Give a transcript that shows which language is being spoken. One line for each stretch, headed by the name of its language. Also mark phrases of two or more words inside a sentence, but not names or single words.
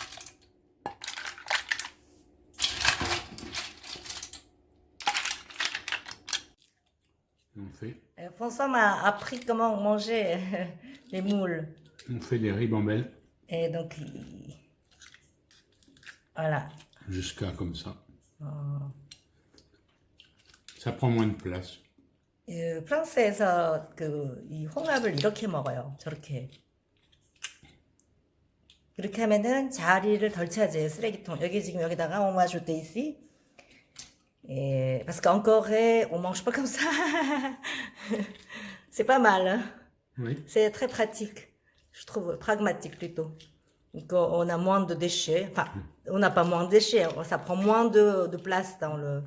French: On fait. François m'a appris comment manger les moules. On fait des ribambelles. Et donc, voilà. Jusqu'à comme ça. Ça prend moins de place.
Korean: 프랑스에서 이 홍합을 이렇게 먹어요. 저렇게. 이렇게 하면은 자리를 덜 차지해요. 쓰레기통. 여기 지금 여기다가
French: on va ajouter ici. Et parce qu'en Corée, on mange pas comme ça. C'est pas mal. Oui. C'est très pratique. Je trouve pragmatique plutôt. Donc on a moins de déchets. Enfin, on n'a pas moins de déchets. Ça prend moins de place dans le.